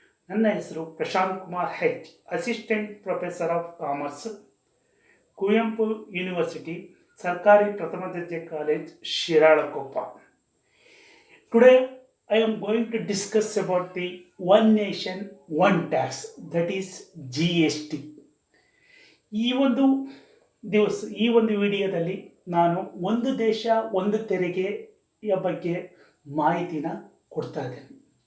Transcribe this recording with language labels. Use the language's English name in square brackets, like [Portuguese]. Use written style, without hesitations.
[Kannada] ನನ್ನ ಹೆಸರು ಪ್ರಶಾಂತ್ ಕುಮಾರ್ ಹೆಚ್, assistant professor of commerce, Kuvempu university, ಸರ್ಕಾರಿ ಪ್ರಥಮ ದರ್ಜೆ college, Shiralakoppa. [English] Today I am going to discuss about the one nation one tax, that is GST. [Kannada] ಈ ಒಂದು ವಿಡಿಯೋದಲ್ಲಿ ನಾನು ಒಂದು ದೇಶ ಒಂದು ತೆರಿಗೆಯ ಬಗ್ಗೆ ಮಾಹಿತಿನ ಕೊಡ್ತಾ ಇದ್ದೇನೆ.